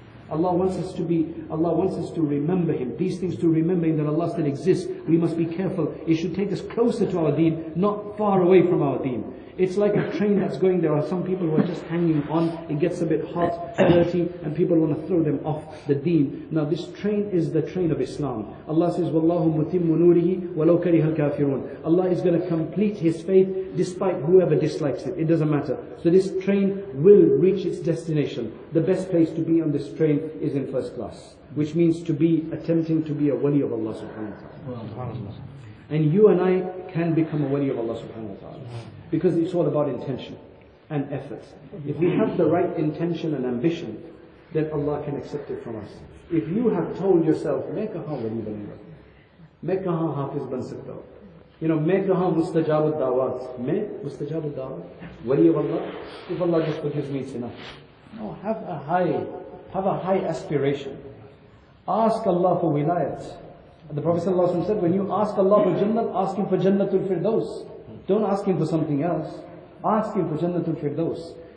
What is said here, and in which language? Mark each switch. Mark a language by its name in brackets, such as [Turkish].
[English] Allah wants us to remember Him. These things, to remember Him, that Allah still exists. We must be careful. It should take us closer to our deen, not far away from our deen. It's like a train that's going. There are some people who are just hanging on. It gets a bit hot, dirty, and people want to throw them off the deen. Now this train is the train of Islam. [Arabic] Allah says, وَاللَّهُ مُتِمُّ نُورِهِ وَلَوْ كَرِهَ الْكَافِرُونَ. [English] Allah is going to complete His faith despite whoever dislikes it. It doesn't matter. So this train will reach its destination. The best place to be on this train is in first class, which means to be attempting to be a wali of Allah subhanahu wa ta'ala. And you and I can become a wali of Allah subhanahu wa ta'ala. Because it's all about intention and effort. If we have the right intention and ambition, then Allah can accept it from us. [Hindi] If you have told yourself, मैं कहाँ वली बनूँगा, मैं कहाँ हाफिज बन सकता हूँ, मैं कहाँ मुस्ताजाब दावत, मैं मुस्ताजाब दावत, [English] wali of Allah. If Allah just forgives me, it's enough. No, have a high aspiration. Ask Allah for wilayat. The Prophet ﷺ said, when you ask Allah for Jannat, ask Him for Jannatul Firdaus. Don't ask Him for something else. Ask Him for Jannatul Firdaus.